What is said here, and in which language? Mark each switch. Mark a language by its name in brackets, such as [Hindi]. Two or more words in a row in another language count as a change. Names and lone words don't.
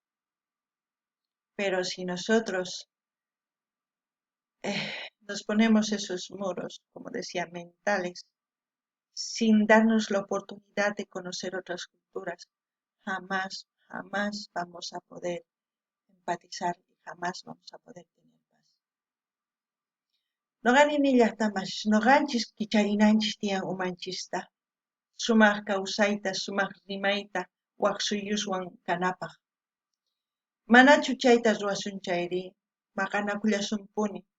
[Spanish] Pero si nosotros nos ponemos esos muros, como decía, mentales, sin darnos la oportunidad de conocer otras culturas, jamás vamos a poder empatizar y jamás vamos a poder tener paz. [Quechua] Noqanini llaqtamas, noqanchis kicharinanchis tiyan umanchista, sumaq kawsayta, sumaq rimayta waq suyuswan kanapaq. Manachu chayta ruwasunchayri, maqanakullasunpuni.